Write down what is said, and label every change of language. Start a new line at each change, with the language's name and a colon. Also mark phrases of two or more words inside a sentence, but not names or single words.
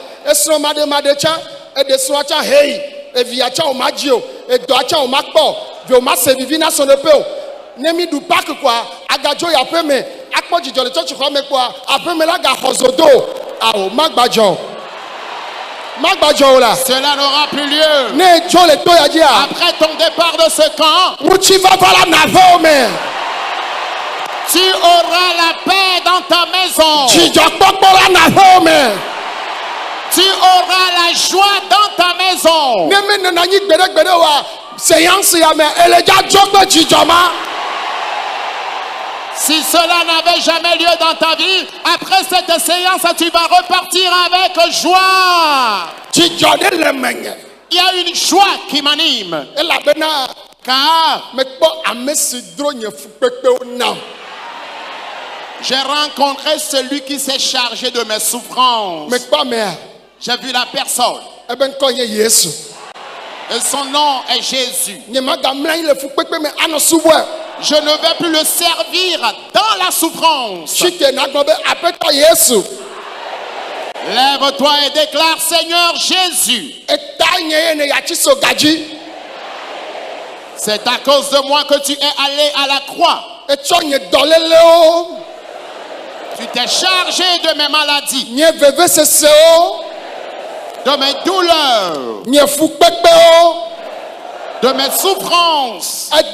Ewe: Esrɔ̃ maɖemaɖe tsã. Eɖe srɔ̃a tsã heyi. Evia tsã o ma dzi o. Edɔa tsã o ma kpɔ. Vi o ma se vivi na srɔ̃ɖeƒe o. Ne mi ɖu paki kɔa agadzo yi aƒe me. Akpɔ dzidzɔ le tsɔtsixɔ me kpɔa aƒe me la gaxɔ zodo o. Awo magbadzɔ o. Magbadzɔ o la.
French: Cela n'aura plus lieu.
Ewe: Ne dzo le to ya dzia.
French: Après ton départ de ce camp,
Ewe: Ŋutifafa la nave wo me.
French: tu auras la paix dans ta maison.
Ewe: Dzidzɔkpɔkpɔ la nave wo me.
French: Tu auras la joie dans ta maison.
Ewe: Ne mi nana anyi gbeɖegbeɖe wa séance ya me ele dza dzo kple dzidzɔ ma.
French: Si cela n'avait jamais lieu dans ta vie, après cette séance, tu vas repartir avec joie.
Ewe: Dzidzɔ ɖe le menye.
French: Il y a une joie qui m'anime.
Ewe: Elabena
French: Car
Ewe: mekpɔ ame si dro nye fukpekpewo nam.
French: j'ai rencontré celui qui s'est chargé de mes souffrances.
Ewe: Mekpɔ amea
French: J'ai vu la personne.
Ewe: ebe ŋkɔ nye Yesu.
French: Et son nom est Jésus.
Ewe: Nye magamlɔ anyi le fukpekpe me anɔ subɔe.
French: Je ne vais plus le servir dans la souffrance.
Ewe: Sike nagbɔ be aƒetɔ Yesu.
French: Lève-toi et déclare, Seigneur Jésus,
Ewe: Ekpɔ
French: C'est à cause de moi que tu es allé à la croix. Tu t'es chargé de mes maladies, de mes douleurs, de mes souffrances.